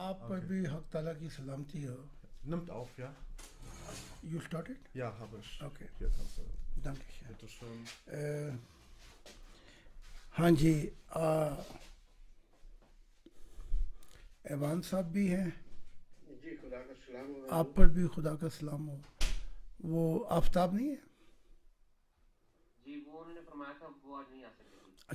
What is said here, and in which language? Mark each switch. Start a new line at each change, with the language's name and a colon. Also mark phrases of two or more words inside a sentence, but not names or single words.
Urdu: پر Okay. بھی حق تعالیٰ کی سلامتی ہو.
German: Nimmt auf, ja?
English: You started?
German: Ja, habe ich. Okay. Hier kannst du. Danke schön. Bitte schön.
Urdu: ہاں جی ایوان صاحب بھی ہیں. جی خدا کا سلام ہو. آپ پر بھی خدا کا سلام ہو. وہ آفتاب نہیں ہے؟ جی وہ انہوں نے فرمایا تھا وہ آج نہیں آ سکتے.